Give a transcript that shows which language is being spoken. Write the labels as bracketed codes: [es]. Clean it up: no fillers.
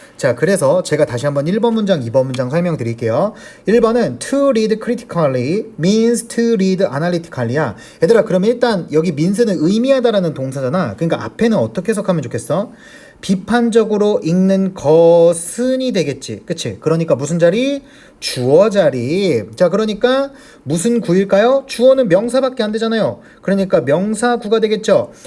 [ko] 자, 그래서 제가 다시 한번 1번 문장, 2번 문장 설명드릴게요. 1번은 [en] to read critically means to read analytically야. [ko] 얘들아, 그럼 일단 여기 means는 의미하다라는 동사잖아. 그러니까 앞에는 어떻게 해석하면 좋겠어? 비판적으로 읽는 것은이 되겠지. 그치? 그러니까 무슨 자리? 주어 자리. 자, 그러니까 무슨 구일까요? 주어는 명사밖에 안 되잖아요. 그러니까 명사구가 되겠죠.